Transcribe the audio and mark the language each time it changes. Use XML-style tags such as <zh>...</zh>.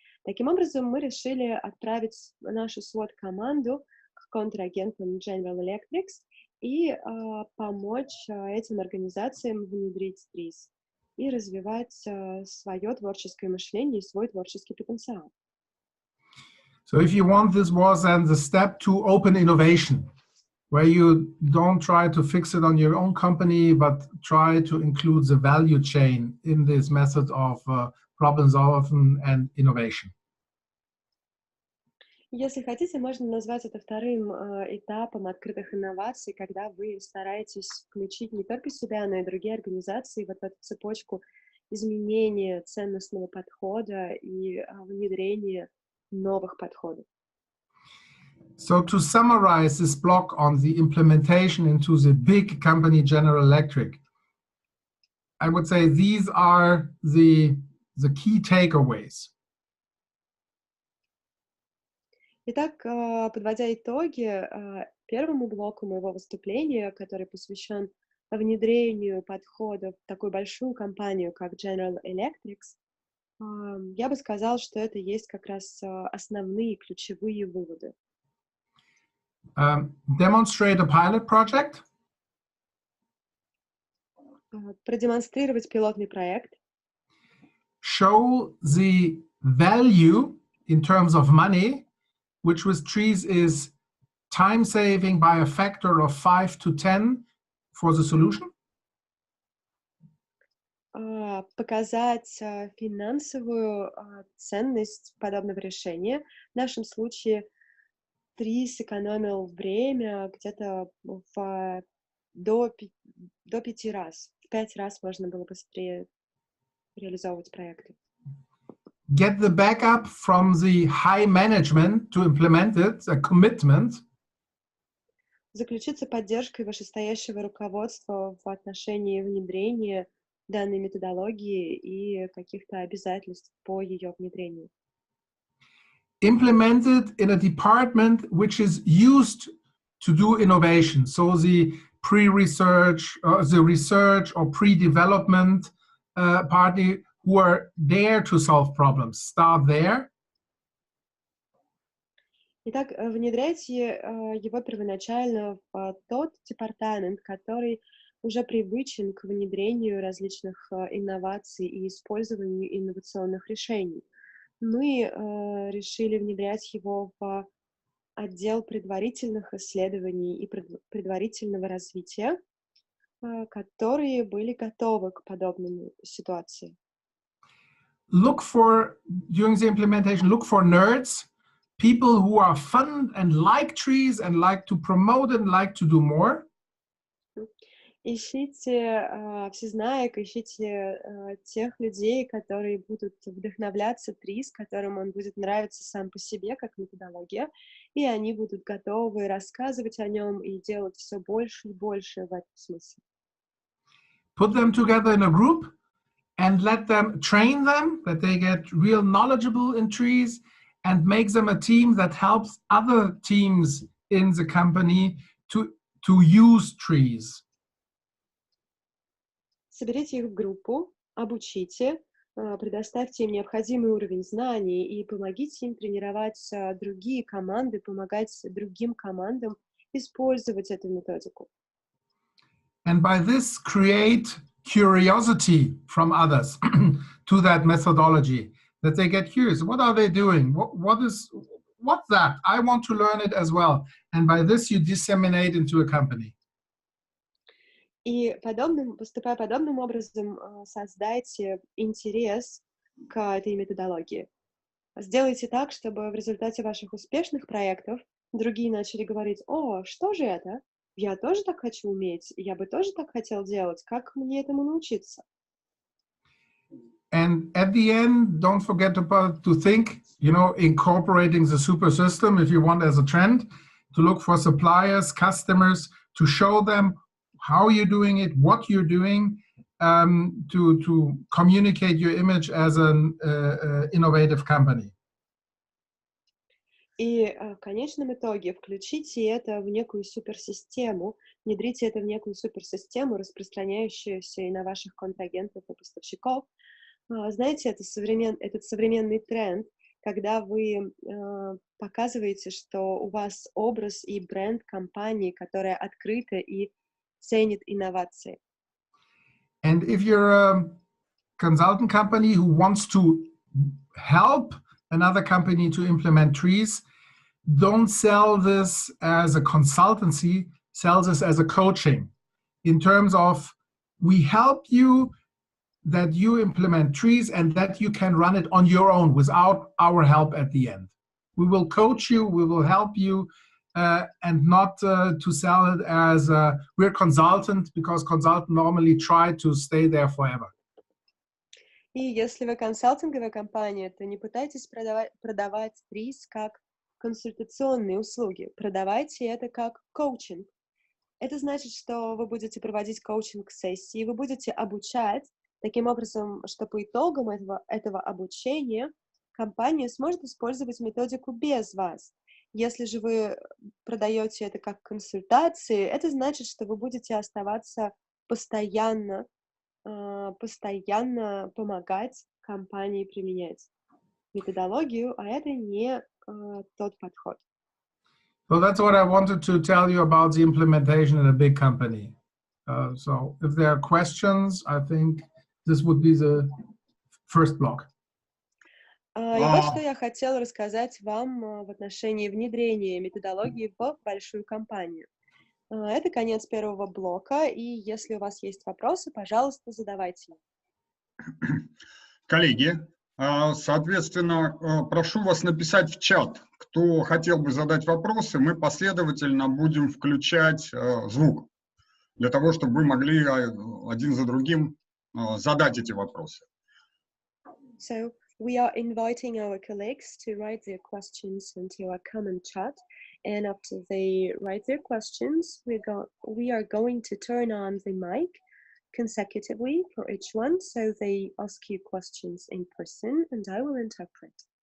<ru>Таким образом, мы решили отправить нашу SWOT-команду к контрагентам General Electric и помочь этим организациям внедрить ТРИЗ и развивать свое творческое мышление и свой творческий потенциал.</ru> <en>So if you want, this was then the step to open innovation, where you don't try to fix it on your own company, but try to include the value chain in this method of problem solving and innovation.</en> <ru>Если хотите, можно назвать это вторым этапом открытых инноваций, когда вы стараетесь включить не только себя, но и другие организации в эту цепочку изменения ценностного подхода и внедрения новых подходов.</ru> <en>So to summarize this block on the implementation into the big company General Electric, I would say these are the key takeaways.</en> <ru>Итак, подводя итоги первому блоку моего выступления, который посвящен внедрению подходов в такую большую компанию, как General Electric, я бы сказал, что это есть как раз основные ключевые выводы.</ru> <en>Demonstrate a pilot project.</en> <ru>Продемонстрировать пилотный проект.</ru> <en>Show the value in terms of money, which with TRIZ is time saving by a factor of 5 to 10 for the solution.</en> <ru>Показать финансовую ценность подобного решения. В нашем случае ТРИЗ сэкономил время где-то до 5 раз. В 5 раз можно было быстрее реализовывать проекты.</ru> <en>Get the backup from the high management to implement it, a commitment.</en> <ru>Заключиться поддержкой вышестоящего руководства в отношении внедрения данной методологии и каких-то обязательств по ее внедрению.</ru> <en>Implement it in a department which is used to do innovation. So the pre-research, the research or pre-development party who are there to solve problems. Start there.</en> <ru>Итак, внедряйте его первоначально в тот департамент, который уже привычен к внедрению различных инноваций и использованию инновационных решений. Мы решили внедрять его в отдел предварительных исследований и предварительного развития, которые были готовы к подобным ситуациям.</ru> <en>Look for, during the implementation, look for nerds, people who are fun and like trees and like to promote and like to do more.</en> <ru>Ищите всезнаек, ищите тех людей, которые будут вдохновляться ТРИЗ, которым он будет нравиться сам по себе, как методология, и они будут готовы рассказывать о нем и делать все больше и больше в этом смысле.</ru> <en>Put them together in a group and let them train them, that they get real knowledgeable in trees, and make them a team that helps other teams in the company to use trees.</en> <ru>Соберите их в группу, обучите, предоставьте им необходимый уровень знаний и помогите им тренировать другие команды, помогать другим командам использовать эту методику.</ru> <en>And by this create curiosity from others to that methodology, that they get curious. What are they doing? What's that? I want to learn it as well. And by this you disseminate into a company.</en> <ru>И поступая подобным образом, создайте интерес к этой методологии. Сделайте так, чтобы в результате ваших успешных проектов другие начали говорить: «О, что же это? Я тоже так хочу уметь, я бы тоже так хотел делать. Как мне этому научиться?»</ru> <en>And at the end, don't forget to think, incorporating the super system, if you want, as a trend, to look for suppliers, customers, to show them how you're doing it, what you're doing, to communicate your image as an innovative company.</en> <ru>И в конечном итоге включите это в некую суперсистему, внедрите это в некую суперсистему, распространяющуюся и на ваших контрагентов и поставщиков. Знаете, этот современный тренд, когда вы показываете, что у вас образ и бренд компании, которая открыта и ценит инновации.</ru> <en>And if you're a consultant company who wants to help another company to implement ТРИЗ, don't sell this as a consultancy, sell this as a coaching. In terms of, we help you that you implement ТРИЗ and that you can run it on your own without our help at the end. We will coach you, we will help you, and not to sell it as we're consultant, because consultants normally try to stay there forever.</en> <ru>И если вы консалтинговая компания, то не пытайтесь продавать ТРИЗ как консультационные услуги. Продавайте это как коучинг. Это значит, что вы будете проводить коучинг-сессии, вы будете обучать таким образом, что по итогам этого обучения компания сможет использовать методику без вас. Если же вы продаете это как консультации, это значит, что вы будете оставаться постоянно помогать компании применять методологию, а это не тот подход.</ru> <en>So that's what I wanted to tell you about the implementation in a big company. So if there are questions, I think this would be the first block.</en> <ru>И вот что я хотела рассказать вам в отношении внедрения методологии в большую компанию. Это конец первого блока, и если у вас есть вопросы, пожалуйста, задавайте. Коллеги, соответственно, прошу вас написать в чат, кто хотел бы задать вопросы, мы последовательно будем включать звук, для того, чтобы вы могли один за другим задать эти вопросы.</ru> <en>So we are inviting our colleagues to write their questions into our common chat. And after they write their questions, we are going to turn on the mic consecutively for each one, so they ask you questions in person, and I will interpret.</en>